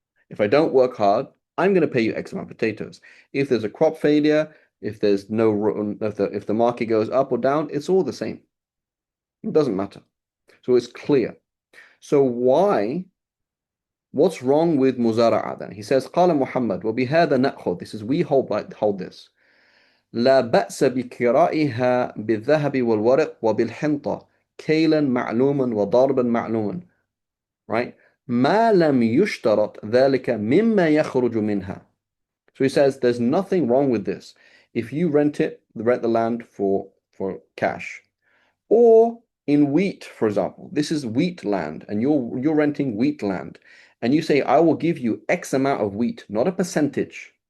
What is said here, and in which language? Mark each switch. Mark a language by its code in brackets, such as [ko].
[en] If I don't work hard, I'm going to pay you X amount of potatoes. If there's a crop failure, if there's no, if the market goes up or down, it's all the same. It doesn't matter. So it's clear. So what's wrong with muzara'a then? He says, [ar] قال محمد وبهذا نأخذ. [en] This is we hold this. [ar] لا بأس بكرائها بالذهب والورق وبالحنطة كيلا معلوما وضربا معلوما. [en] Right? [ar] ما لم يشترط ذلك مما يخرج منها. [en] So he says there's nothing wrong with this. If you rent the land for cash, or in wheat, for example, this is wheat land, and you're renting wheat land, and you say I will give you X amount of wheat, not a percentage.